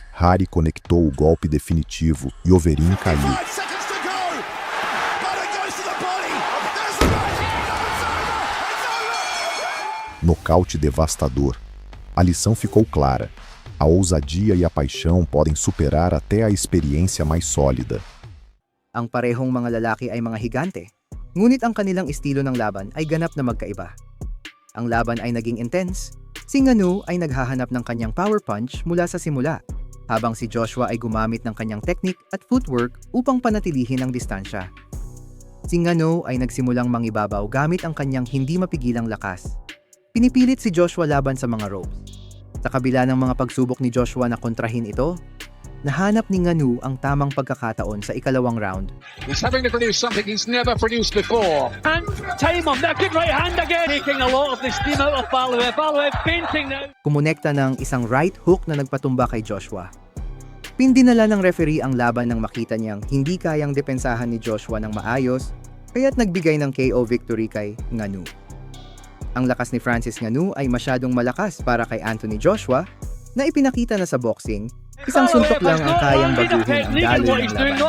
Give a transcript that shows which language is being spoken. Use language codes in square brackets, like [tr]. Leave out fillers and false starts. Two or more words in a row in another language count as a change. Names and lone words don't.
[pt] Hari conectou o golpe definitivo e Overeem caiu. [en] 5 seconds to go. Butter goes to the body. There's the match. It's over. [pt] Nocaute devastador. A lição ficou clara. A ousadia e a paixão podem superar até a experiência mais sólida. [tl] Ang parehong mga lalaki ay mga higante, ngunit ang kanilang estilo ng laban ay ganap na magkaiba. Ang laban ay naging intense, si Ngannou ay naghahanap ng kanyang [en] power punch [tl] mula sa simula, habang si Joshua ay gumamit ng kanyang technique at footwork upang panatilihin ang distansya. Si Ngannou ay nagsimulang mangibabaw gamit ang kanyang hindi mapigilang lakas. Pinipilit si Joshua laban sa mga ropes. Sa kabila ng mga pagsubok ni Joshua na kontrahin ito, nahanap ni Ngannou ang tamang pagkakataon sa ikalawang round. [en] He's having to produce something he's never produced before. And time on that good right hand again. Taking a lot of the steam out of Valuev. Valuev painting now. [tl] Kumonekta ng isang [en] right hook [tl] na nagpatumba kay Joshua. Pindinala ng referee ang laban nang makita niyang hindi kayang depensahan ni Joshua ng maayos, kaya't nagbigay ng [en] KO victory [tl] kay Ngannou. Ang lakas ni Francis Ngannou ay masyadong malakas para kay Anthony Joshua na ipinakita na sa boxing, isang suntok lang ang kayang baguhin ang daloy ng laban.